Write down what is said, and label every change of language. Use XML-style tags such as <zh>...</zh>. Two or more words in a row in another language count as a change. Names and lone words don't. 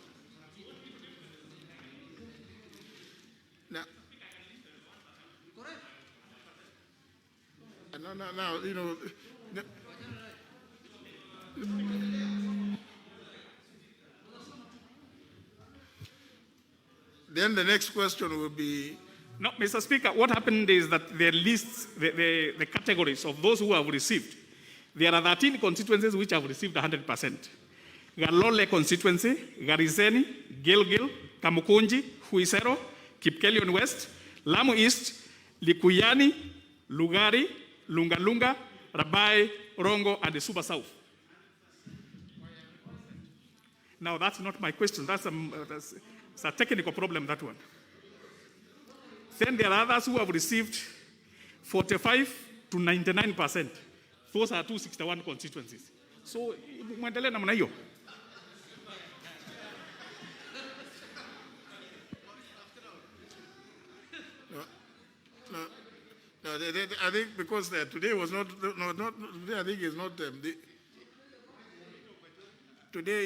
<en>Now, you know, then the next question will be. No, Mr. Speaker, what happened is that the lists, the categories of those who have received, there are 13 constituencies which have received 100%. Galole constituency, Gariseni, Gilgil, Kamukunji, Huisero, Kipkelion West, Lamu East, Likuyani, Lugari, Lungalunga, Rabai, Rongo, and the Super South. Now, that's not my question. That's a technical problem, that one. Then there are others who have received 45 to 99%. Those are 261 constituencies. So,</en> <sw>muendelee namna hiyo.</sw> <en>No, I think because today was not today. I think it's not today.</en>